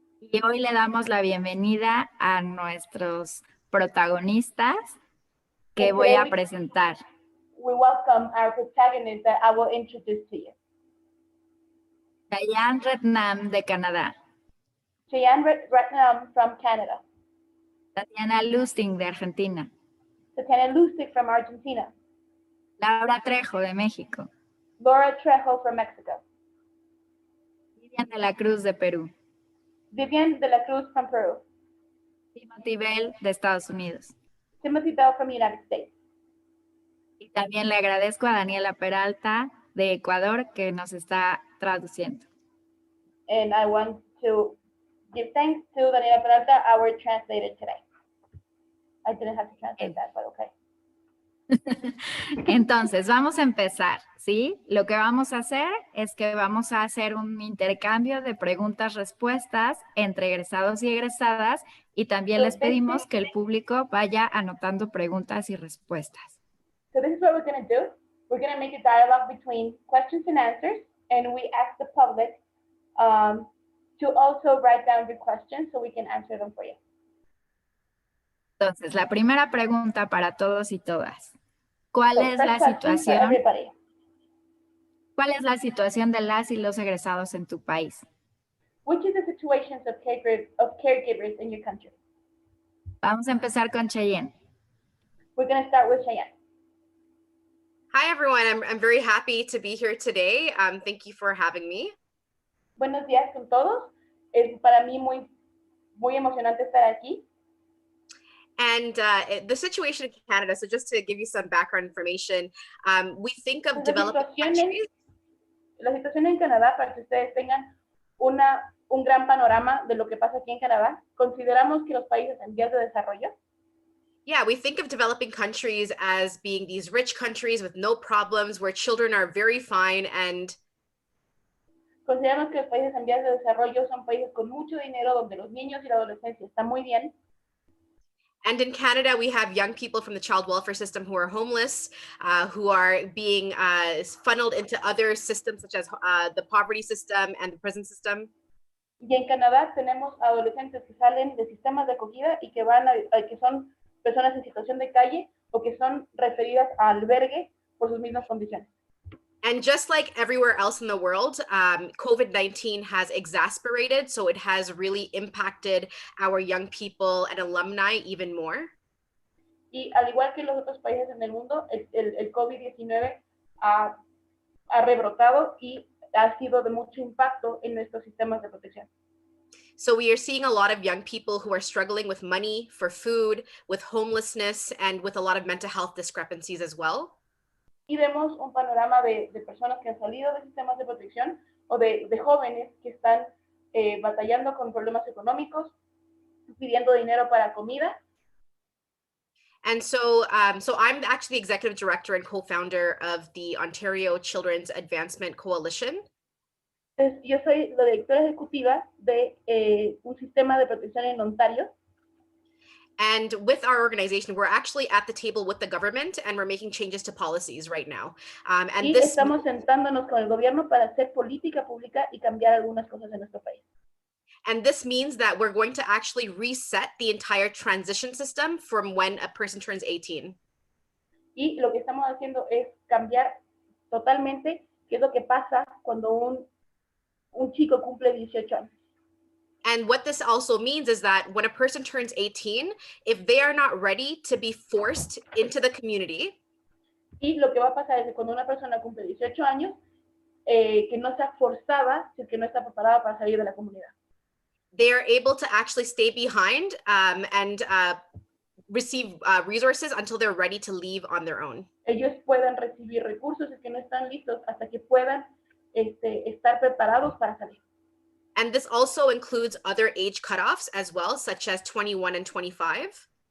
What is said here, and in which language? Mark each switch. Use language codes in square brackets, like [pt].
[es] Y hoy le damos la bienvenida a nuestros protagonistas que [en] And [es] voy [en] today [es] a presentar. [en] we welcome our protagonists that I will introduce to you. [es] Diane Rednam de Canadá, [en] Cheyenne Ratnam from Canada, [es] Tatiana Lustig de Argentina, [en] Tatiana Lustig from Argentina, [es] Laura Trejo de México, [en] Laura Trejo from Mexico, [es] Vivian de la Cruz de Perú, [en] Vivian de la Cruz from Peru, [es] Timothy Bell de Estados Unidos. [en] Timothy Bell from the United States. [es] Y también le agradezco a Daniela Peralta de Ecuador que nos está traduciendo. [en] And I want to give thanks to Daniela Peralta, our translator today. I didn't have to translate that, but okay. [es] Entonces, vamos a empezar, ¿sí? Lo que vamos a hacer es que vamos a hacer un intercambio de preguntas-respuestas entre egresados y egresadas y también les pedimos que el público vaya anotando preguntas y respuestas. [en] So this is what we're going to do. We're going to make a dialogue between questions and answers, and we ask the public to also write down your questions so we can answer them for you. [es] Entonces, la primera pregunta para todos y todas. ¿Cuál [en] So [es] es [en] first [es] la [en] question for [es] situación? [en] everybody. [es] ¿Cuál es la situación de las y los egresados en tu país? [en] Which is the situations of caregivers in your country? [es] Vamos a empezar con Cheyenne. [en] We're going to start with Cheyenne. Hi, everyone. I'm very happy to be here today. Thank you for having me. [es] Buenos días con todos. Es para mí muy emocionante estar aquí. [en] And the situation in Canada, so just to give you some background information, we think of developing countries. [es] La situación en Canadá, para que ustedes tengan un gran panorama de lo que pasa aquí en Canadá, consideramos que los países en vías de desarrollo, [en] Yeah, we think of developing countries as being these rich countries with no problems, where children are very fine and [es] consideramos que los países en vías de desarrollo son países con mucho dinero, donde los niños y la adolescencia están muy bien. [en] And in Canada, we have young people from the child welfare system who are homeless, who are being funneled into other systems such as the poverty system and the prison system. [es] Y en Canadá tenemos adolescentes que salen de sistemas de acogida y que que son personas en situación de calle o que son referidas a albergue por sus mismas condiciones. [en] And just like everywhere else in the world, COVID-19 has exacerbated, so it has really impacted our young people and alumni even more. [es] Y al igual que los otros países en el mundo, el COVID-19 ha rebrotado y ha sido de mucho impacto en nuestros sistemas de protección. [en] So we are seeing a lot of young people who are struggling with money, for food, with homelessness, and with a lot of mental health discrepancies as well. [es] Y vemos un panorama de personas que han salido de sistemas de protección o de jóvenes que están batallando con problemas económicos, pidiendo dinero para comida. [en] And so, so I'm actually the executive director and co-founder of the Ontario Children's Advancement Coalition. [es] Entonces, yo soy la directora ejecutiva de un sistema de protección en Ontario. [en] And with our organization, we're actually at the table with the government and we're making changes to policies right now. And [es] Y estamos sentándonos con el gobierno para hacer política pública y cambiar algunas cosas en nuestro país. [en] And this means that we're going to actually reset the entire transition system from when a person turns 18. [es] Y lo que estamos haciendo es cambiar totalmente qué es lo que pasa cuando un chico cumple 18 años. [en] And what this also means is that when a person turns 18, if they are not ready to be forced into the community, [es] Y lo que va a pasar es que cuando una persona cumple 18 años, que no sea forzada, si es que no está preparada para salir de la comunidad. [en] they are able to actually stay behind and receive resources until they're ready to leave on their own. [es] Ellos puedan recibir recursos y que no están listos hasta que puedan estar preparados para salir. [en] And this also includes other age cutoffs as well, such as 21 and 25.